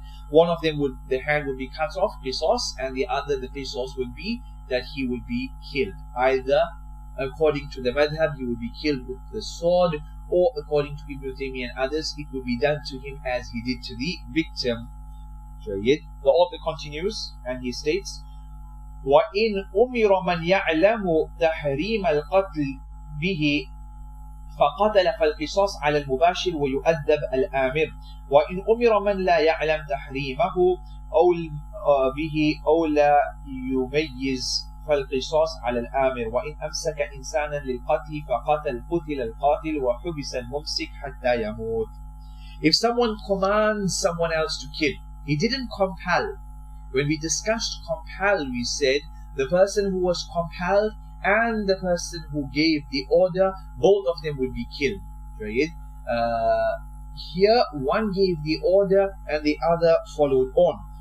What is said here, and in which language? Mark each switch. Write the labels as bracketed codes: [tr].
[en] One of them the hand will be cut off, qisas, and the other, the qisas will be that he will be killed. Either according to the madhab, he will be killed with the sword, or according to Ibn Taymiyyah and others, it will be done to him as he did to the victim. [ar] The author continues and he states, وَإِنْ أُمِرَ مَنْ يَعْلَمُ تَحْرِيمَ الْقَتْلِ بِهِ فقتل فالقصاص على المباشر ويؤدب الآمر وإن أمر من لا يعلم تحريمه أو به أو لا يميز فالقصاص على الآمر وإن أمسك إنسانا للقتل فقتل قتل القاتل وحبس الممسك حتى يموت. [en] If someone commands someone else to kill, he didn't compel. When we discussed compel, we said the person who was compelled and the person who gave the order, both of them would be killed. Right? Here, one gave the order and the other followed on.